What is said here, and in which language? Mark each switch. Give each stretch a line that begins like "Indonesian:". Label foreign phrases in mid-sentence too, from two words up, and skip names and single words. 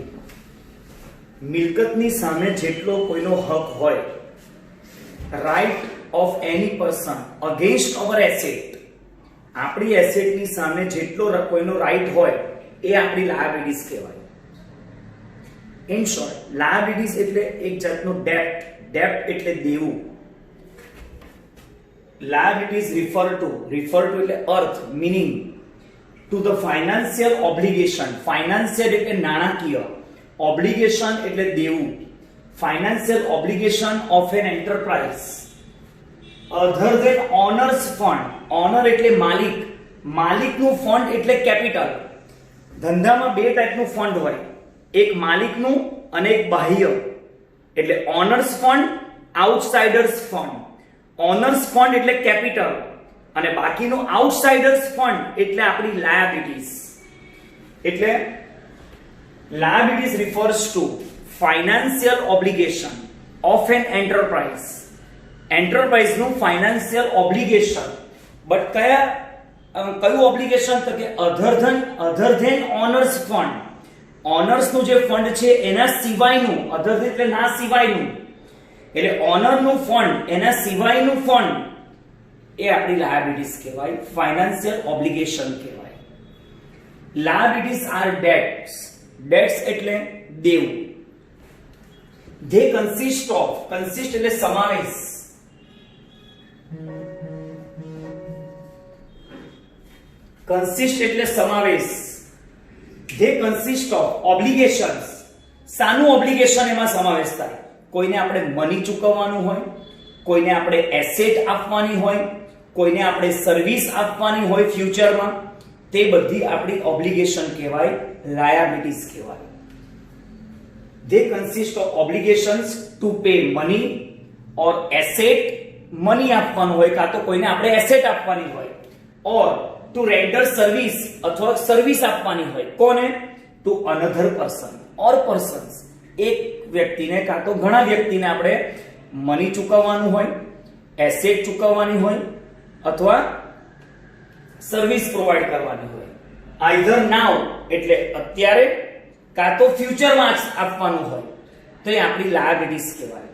Gujarati: મિલકતની સામે જેટલો કોઈનો હક હોય,
English: right of any person against our asset.
Gujarati: આપણી એસેટની સામે જેટલો કોઈનો રાઈટ હોય એ આપણી લાયબિલિટીઝ કહેવાય.
English: in short,
Gujarati: લાયબિલિટીઝ એટલે એક જાતનો ડેપ્ટ. ડેપ્ટ એટલે દેવું.
English: liabilities refer to
Gujarati: એટલે અર્થ,
English: meaning to the financial obligation.
Gujarati: Financial એટલે નાણાકીય, obligation એટલે દેવું.
English: Financial obligation of an enterprise other than owner's fund.
Gujarati: Owner એટલે માલિક, માલિકનું ફંડ એટલે કેપિટલ. ધંધામાં બે ટાઈપનું ફંડ હોય, એક માલિકનું અને એક બાહ્ય. એટલે
English: owners fund, outsiders fund. owners fund
Gujarati: એટલે કેપિટલ અને બાકીનું
English: outsiders fund
Gujarati: એટલે આપણી લાયબિલિટીઝ.
English: એટલે લાયબિલિટીઝ refers to financial obligation of an enterprise.
Gujarati: enterprise નું
English: financial obligation, but
Gujarati: કયું ઓબ્લિગેશન? તો કે
English: other than owners fund.
Gujarati: ઓનર્સ નું જે ફંડ છે એના સિવાયનું,
English: other than
Gujarati: એટલે ના સિવાયનું, એટલે ઓનર નું ફંડ, એના સિવાયનું ફંડ એ આપણી લાયબિલિટીઝ કહેવાય,
English: financial obligation
Gujarati: કહેવાય.
English: liabilities are debts.
Gujarati: ડેટ્સ એટલે દેવું.
English: they consist
Gujarati: એટલે સમાવેશ. consist એટલે સમાવેશ.
English: they consist of obligations.
Gujarati: સાનું ઓબ્લિગેશન એમાં સમાવેશ થાય? કોઈને આપણે મની ચૂકવવાનું હોય, કોઈને આપણે એસેટ આપવાની હોય, કોઈને આપણે સર્વિસ આપવાની હોય ફ્યુચરમાં, તે બધી આપણી ઓબ્લિગેશન કહેવાય, લાયબિલિટીઝ કહેવાય.
English: they consist of obligations to pay money or asset.
Gujarati: મની આપવાનું હોય કાં તો કોઈને આપણે એસેટ આપવાની હોય,
English: or to render service
Gujarati: અથવા સર્વિસ આપવાની હોય. કોને?
English: to another person or persons.
Gujarati: એક વ્યક્તિને કાં તો ઘણા વ્યક્તિને આપણે મની ચૂકવવાનું હોય, એસેટ ચૂકવવાની હોય અથવા સર્વિસ પ્રોવાઈડ કરવાની હોય.
English: either now
Gujarati: એટલે અત્યારે કાં તો ફ્યુચરમાં આપવાનું હોય, તો એ આપણી લાયબિલિટીઝ કહેવાય.